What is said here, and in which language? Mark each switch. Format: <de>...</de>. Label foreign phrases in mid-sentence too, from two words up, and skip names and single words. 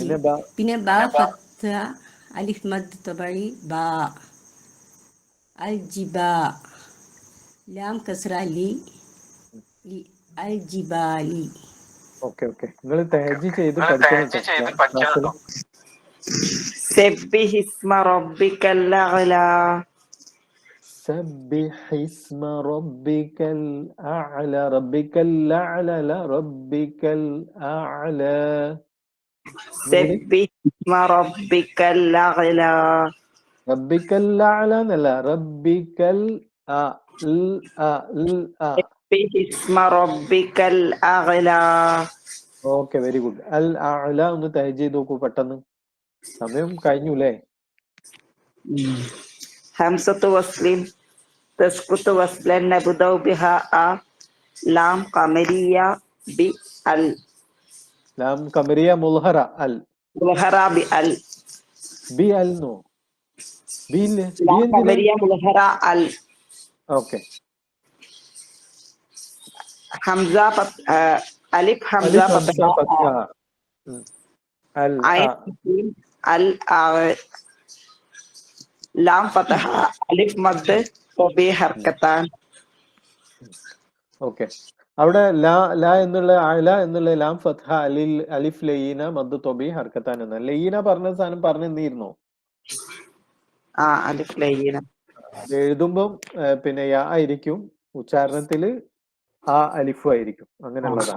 <ar>പിന്നെ ب فتحة ألف مد طبيعي ب الجبا. لام كسرة لِ الجبالِ.</ar> <en>okay okay.</en> <ml>നിങ്ങൾ തഹജ്ജി ചെയ്ത് പഠിക്കണം.</ml> <ar>سبح اسم ربك الأعلى. سبح اسم ربك الأعلى. ربك الأعلى لا ربك الأعلى. سبح اسم ربك الأعلى. ربك الأعلى لا ربك سبح اسم ربك الأعلى.</ar> <en>okay very good.</en> <ar>الأعلى</ar> <ml>ഒന്ന് തഹജ്ജി ചെയ്ത് നോക്കൂ പെട്ടെന്ന്. സമയം കഴിഞ്ഞു അല്ലേ?</ml> <ar>همزة وصل تسقط وصلا نبدأ بها لام قمرية بال. لام قمرية مظهرة ال مظهرة بال. ബി അൽ നോ ബി لام قمرية مظهرة ال. ഓക്കെ. همزة ألف همزة فتحة عين ال لام فتحة ألف مد وبي حركتان. ഓക്കെ.</ar> <ml>അവിടെ ലാ എന്നുള്ള അല എന്നുള്ള</ml> <ar>لام فتحة ألف لينة مد طبيعي حركتان</ar> <ml>എന്ന ലയീന പറഞ്ഞ സാധനം പറഞ്ഞിരുന്നോ?</ml> <ar>ألف لينة</ar> <ml>എഴുതുമ്പം പിന്നെ യാ ആയിരിക്കും, ഉച്ചാരണത്തില് ആ അലിഫു ആയിരിക്കും, അങ്ങനെയുള്ളതാണ്.</ml>